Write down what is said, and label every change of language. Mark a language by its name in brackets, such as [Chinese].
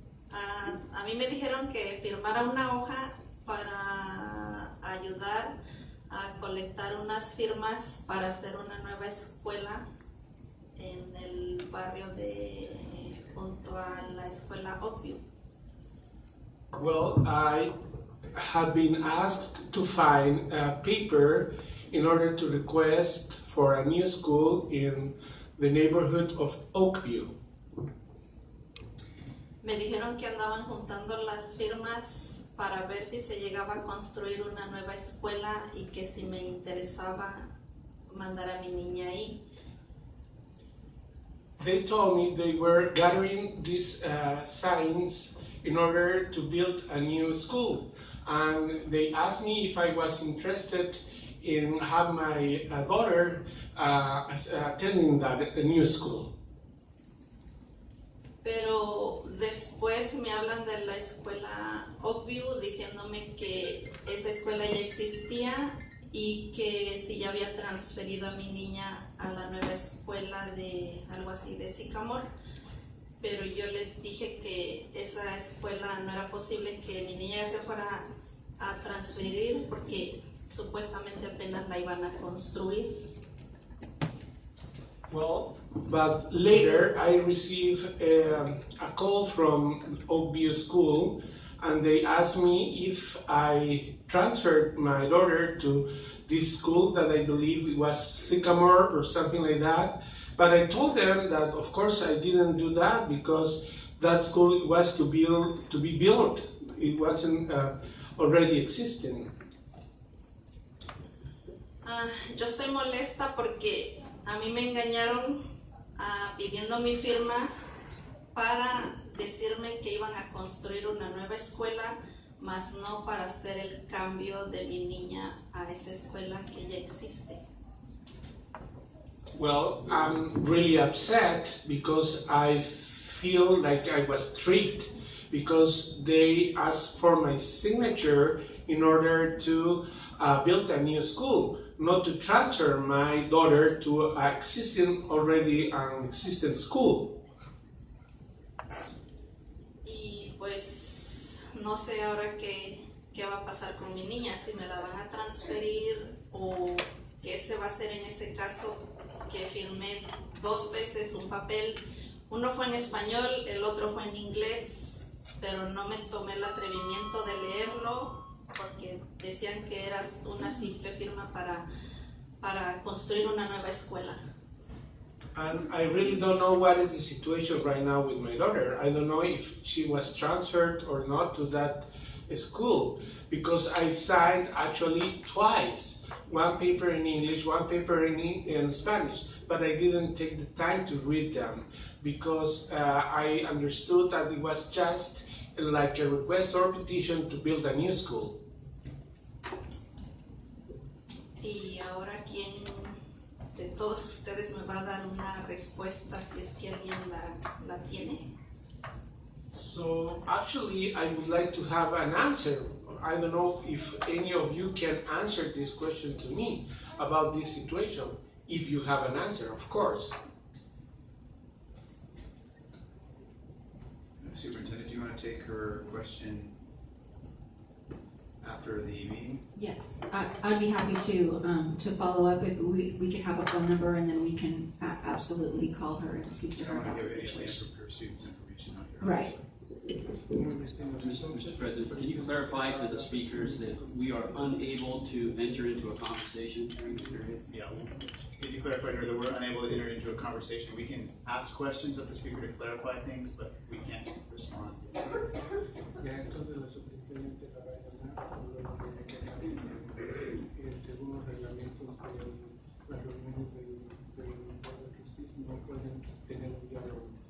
[Spanish] a mí me dijeron que firmara una hoja para ayudar a colectar unas firmas para hacer una nueva escuela en el barrio junto a la escuela Oakview. [English] Well, I have been asked to find a paper in order to request for a new school in the neighborhood of Oakview. [Spanish] Me dijeron que andaban juntando las firmas para ver si se llegaba a construir una nueva escuela y que si me interesaba mandar a mi niña ahí. [English] They told me they were gathering these signs in order to build a new school, and they asked me if I was interested in have my daughter attending that new school. [Spanish] Pero después me hablan de la escuela Oakview diciéndome que esa escuela ya existía y que si ya había transferido a mi niña a la nueva escuela de algo así de Sycamore. Pero yo les dije que esa escuela no era posible que mi niña ya se fuera a transferir porque supuestamente apenas la iban a construir. [English] Well, but later I received a call from Oakview School, and they asked me if I transferred my daughter to this school that I believe it was Sycamore or something like that. But I told them that of course I didn't do that because that school was to be built. It wasn't already existing. [Spanish] Yo estoy molesta porque a mí me engañaron pidiendo mi firma para decirme que iban a construir una nueva escuela, mas no para hacer el cambio de mi niña a esa escuela que ya existe. [English] Well, I'm really upset because I feel like I was tricked because they asked for my signature in order to build a new school, not to transfer my daughter to an existing school. [Spanish] Y pues no sé ahora qué va a pasar con mi niña, si me la van a transferir o qué se va a hacer en ese caso que firmé 2 veces un papel. Uno fue en español, el otro fue en inglés, pero no me tomé el atrevimiento de leerlo porque decían que era una simple firma para construir una nueva escuela. [English] And I really don't know what is the situation right now with my daughter. I don't know if she was transferred or not to that school because I signed actually twice. One paper in English, one paper in Spanish, but I didn't take the time to read them because I understood that it was just like a request or petition to build a new school. [Spanish] Y ahora quién de todos ustedes me va a dar una respuesta si es que alguien la tiene. [English] So actually I would like to have an answer. I don't know if any of you can answer this question to me about this situation. If you have an answer, of course. Superintendent, do you want to take her question after the meeting? Yes, I'd be happy to follow up. If we could have a phone number, and then we can absolutely call her and speak to I her don't want about to the give any situation. for students' information out here. Right. Mr. President, can you clarify to the speakers that we are unable to enter into a conversation during this period? Yeah. Could you clarify here that we're unable to enter into a conversation? We can ask questions of the speaker to clarify things, but we can't respond. [Spanish] Según los reglamentos de las reuniones del Board of Trustees no pueden tener un diálogo